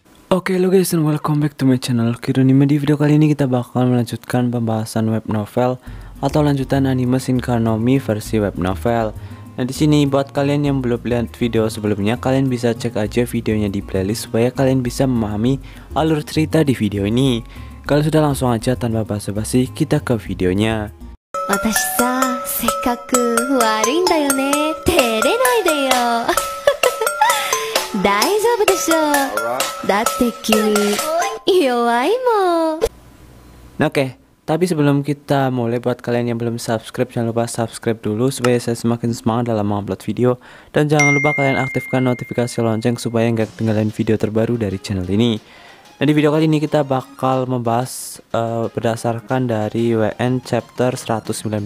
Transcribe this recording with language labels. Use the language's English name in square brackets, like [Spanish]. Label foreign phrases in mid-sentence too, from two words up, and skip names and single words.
[English] Oke lo guys, and welcome back to my channel Kironima. [Indonesian] Di video kali ini kita bakal melanjutkan pembahasan web novel atau lanjutan anime Shinkai no Mi versi web novel. Nah di sini buat kalian yang belum lihat video sebelumnya, kalian bisa cek aja videonya di playlist supaya kalian bisa memahami alur cerita di video ini. Kalau sudah, langsung aja tanpa basa-basi kita ke videonya. [Japanese] 私さ、せっかく悪いんだよね。照れないでよ。大丈夫でしょう。だって君弱いもん。 [Indonesian] Oke, tapi sebelum kita mulai, buat kalian yang belum subscribe, jangan lupa subscribe dulu supaya saya semakin semangat dalam mengupload video. Dan jangan lupa kalian aktifkan notifikasi lonceng supaya nggak ketinggalan video terbaru dari channel ini. Nah di video kali ini kita bakal membahas berdasarkan dari WN chapter 119.